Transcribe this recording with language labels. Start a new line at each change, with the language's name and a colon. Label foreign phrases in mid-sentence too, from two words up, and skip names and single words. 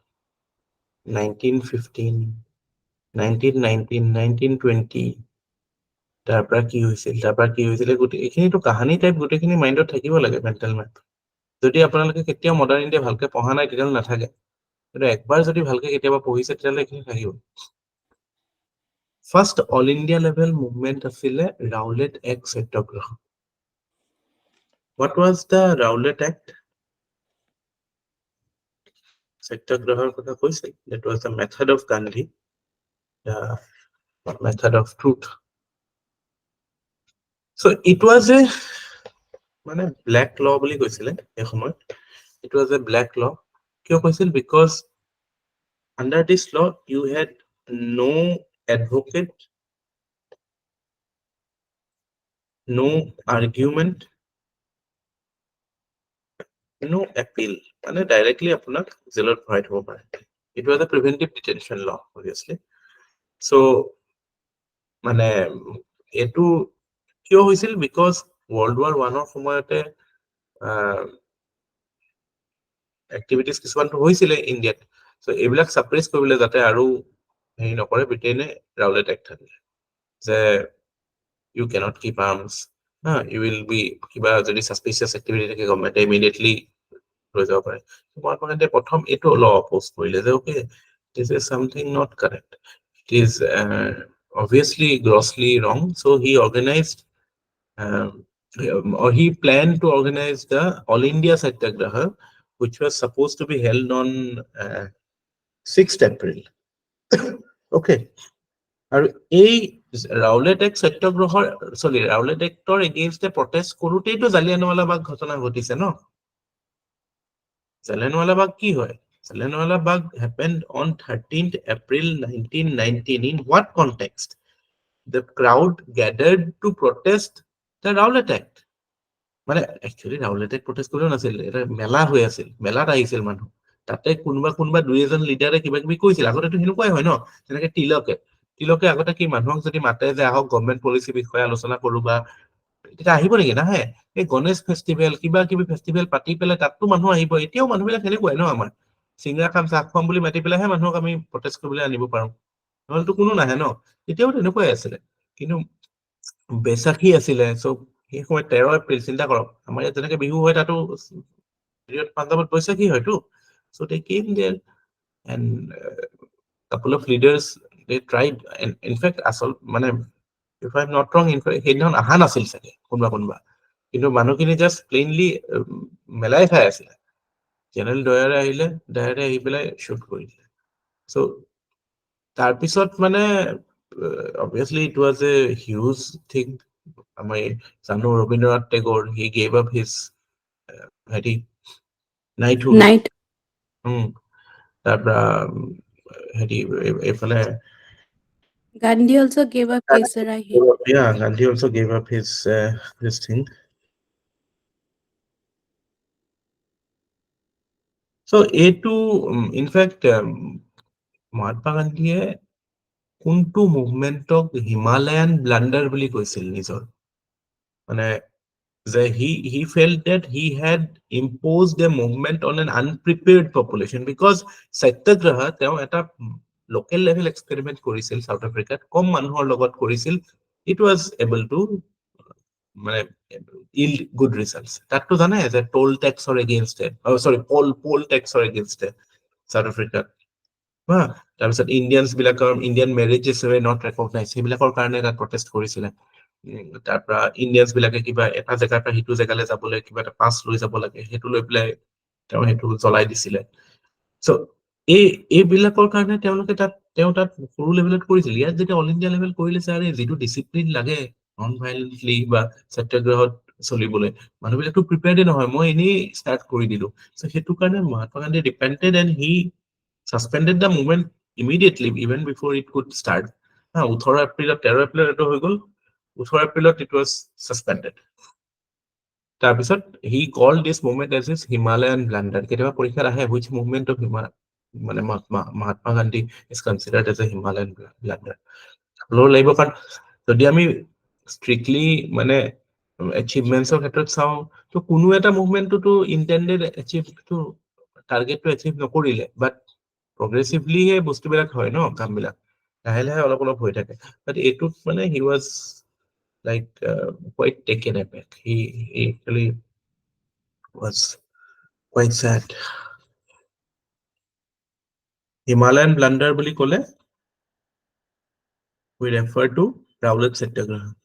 Assamese: 1915 1919 1920 তাৰপৰা কি হৈছিল এইখিনিতো কাহানী টাইপ গোটেইখিনি মাইণ্ডত থাকিব লাগে
English: mental map
Assamese: যদি আপোনালোকে কেতিয়াও
English: modern India
Assamese: ভালকে পঢ়া নাই তেতিয়াহ'লে নাথাকে কিন্তু একবাৰ যদি ভালকে কেতিয়াবা পঢ়িছে তেতিয়াহ'লে এইখিনি থাকিব
English: first all India level movement
Assamese: আছিলে ৰাউলেট এক্ট সত্যাগ্ৰহ।
English: What was the Rowlatt Act?
Assamese: সত্যাগ্ৰহৰ কথা কৈছে।
English: That was the method of Gandhi, the method of truth. So it was a মানে black law
Assamese: বুলি কৈছিলে এই সময়ত।
English: It was a black law.
Assamese: কিয় কৈছিল?
English: Because under this law you had no advocate, no argument, no appeal.
Assamese: মানে directly আপোনাক জেলত ভৰাই থব পাৰে।
English: It was a preventive detention law, obviously.
Assamese: So মানে এইটো কিয় হৈছিল?
English: Because World War I
Assamese: সময়তে এক্টিভিটিজ কিছুমানটো হৈছিলে ইণ্ডিয়াত। So এইবিলাক সাপ্ৰেছ কৰিবলৈ যাতে আৰু হেৰি নকৰে, ব্ৰিটেইনে ৰাউলেট এক্ট আনিলে যে
English: you cannot keep arms. You will be
Assamese: কিবা যদি
English: suspicious activity
Assamese: থাকে
English: Government immediately
Assamese: লৈ যাব পাৰে। মহাত্মা গান্ধীয়ে প্ৰথম এইটো ল অপ'জ কৰিলে যে
English: okay, this is something not correct. It is obviously grossly wrong. So he organized or he planned to organize the All India Satyagraha, which was supposed to be held on 6th April. Okay.
Assamese: আৰু এই ৰাউলেট এক্ট সত্যাগ্ৰহৰ ৰাউলেট এক্টৰ
English: against protest
Assamese: কৰোঁতেইতো জালিয়ানৱালাবাগ ঘটনা ঘটিছে ন। জালিয়ানৱালাবাগ কি হয়?
English: জালিয়ানৱালাবাগ happened on 13th April 1919. In what context? The crowd gathered to protest the Rowlatt Act.
Assamese: মানে একচুৱেলি ৰাউলেট এক্ট প্ৰটেষ্ট কৰিও নাছিল, এটা মেলা হৈ আছিল, মেলাত আহিছিল মানুহ। তাতে কোনোবা দুই এজন লিডাৰে কিবা কিবি কৈছিল। আগতেতো সেনেকুৱাই হয় ন, যেনেকে তিলকে আগতে কি মানুহক যদি মাতে যে আহক গভৰ্ণমেণ্ট পলিচি বিষয়ে আলোচনা কৰো বা তেতিয়া আহিব নেকি? নাহে। এই গণেশ ফেষ্টিভেল কিবা কিবি ফেষ্টিভেল পাতি পেলাই তাততো মানুহ আহিব। এতিয়াও মানুহবিলাক সেনেকুৱাই ন, আমাৰ চিংৰা খাম চাহ খুৱাম বুলি মাতি পেলাইহে মানুহক আমি প্ৰটেষ্ট কৰিবলৈ আনিব পাৰো, নহ'লেতো কোনো নাহে ন। এতিয়াও তেনেকুৱাই আছিলে। কিন্তু বেচাখী আছিলে। চ' সেই সময়ত 13 এপ্ৰিল চিন্তা কৰক, আমাৰ ইয়াত যেনেকে বিহু হয় তাতো পাঞ্জাৱত বৈশাখী হয়তো।
English: চ' they came there and couple of leaders they tried, and in fact asol মানে if I'm not wrong, in fact
Assamese: সেইদিনাখন আহা নাছিল চাগে কোনোবা, কিন্তু মানুহখিনি জাষ্ট প্লেইনলি মেলাই চাই আছিলে। জেনেৰেল ডায়াৰে আহি পেলাই শ্বুট কৰি দিলে। চ' তাৰপিছত মানে
English: obviously it was a huge thing.
Assamese: আমি জানো ৰবীন্দ্ৰনাথ টেগোৰ,
English: he gave up his হেৰি নাইটহুড।
Assamese: তাৰপৰা হেৰি এইফালে
English: Gandhi also gave up his right. yeah, Gandhi also gave up his this thing.
Assamese: So এইটো
English: in fact
Assamese: মহাত্মা গান্ধীয়ে কোনটো মুভমেণ্টক
English: Himalayan blunder
Assamese: বুলি কৈছিল নিজৰ? মানে যে
English: he felt that he had imposed a movement on an unprepared population, because
Assamese: সত্যাগ্ৰহ তেওঁ এটা লোকেল লেভেল এক্সপেৰিমেন্ট কৰিছিল সাউথ আফ্ৰিকাত, কম মানুহৰ লগত কৰিছিল।
English: It was able to মানে yield good results.
Assamese: তাততো জানে যে
English: toll tax
Assamese: এগেইনষ্টে,
English: poll tax
Assamese: এগেইনষ্টে সাউথ আফ্ৰিকাত।
English: তাৰপিছত Indian marriages were not recognized,
Assamese: সেইবিলাকৰ কাৰণে তাত প্ৰটেষ্ট কৰিছিলে। তাৰপৰা ইণ্ডিয়ানছ বিলাকে কিবা এটা জেগাৰ পৰা সিটো জেগালৈ যাবলৈ কিবা এটা পাছ লৈ যাব লাগে, সেইটো লৈ পেলাই তেওঁ সেইটো জ্বলাই দিছিলে। চ' এইবিলাকৰ কাৰণে তেওঁ তাত সৰু লেভেলত কৰিছিল। ইয়াত যেতিয়া
English: all India level
Assamese: কৰিলে ছাৰ, যিটো ডিচিপ্লিন লাগে
English: non violently
Assamese: বা সত্যাগ্ৰহত চলিবলৈ, মানুহবিলাকতো প্ৰিপেয়াৰ্ডে নহয়, মই এনেই ষ্টাৰ্ট কৰি দিলো। চ' সেইটো কাৰণে
English: Mahatma Gandhi depended and he suspended the movement immediately, even before it could start.
Assamese: 13 এপ্ৰিলত এইটো হৈ গ'ল, 18 এপ্ৰিলত
English: it was suspended. তাৰপিছত he called this movement as his Himalayan blunder.
Assamese: কেতিয়াবা পৰীক্ষাত আহে
English: which movement of মানে মহাত্মা গান্ধী is considered as a Himalayan blunder.
Assamese: ল'ব লাগিব, কাৰণ যদি আমি ষ্ট্ৰিক্টলি মানে এচিভমেণ্টছৰ ক্ষেত্ৰত চাওঁ, তো কোনো এটা মুভমেণ্টতো ইণ্টেণ্ডেড এচিভটো টাৰ্গেটটো এচিভ নকৰিলে,
English: but progressively
Assamese: সেই বস্তুবিলাক হয় ন, কামবিলাক লাহে লাহে অলপ অলপ হৈ থাকে।
English: বাট
Assamese: এইটোত মানে
English: he was like quite taken aback. He actually was quite sad. Himalayan blunder
Assamese: বুলি ক'লে
English: we refer to Rowlatt Satyagraha.